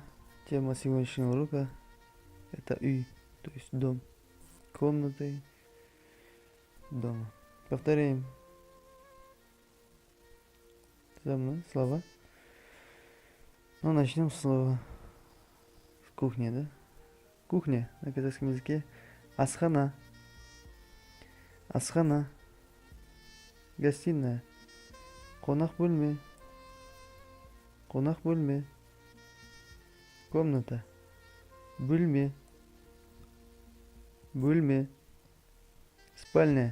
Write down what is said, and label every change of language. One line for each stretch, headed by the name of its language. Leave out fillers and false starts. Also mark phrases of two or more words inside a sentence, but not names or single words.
Russian: Тема сегодняшнего урока — это үй, то есть дом, комнаты дома. Повторяем за мной слова. Ну, начнем с слова кухня, да? Кухня на казахском языке —
Kazakh: асхана. Асхана. Гостиная. Қонақ бөлме. Қонақ бөлме.
Russian: Комната. Бөлме.
Kazakh: Бөлме. Спальня.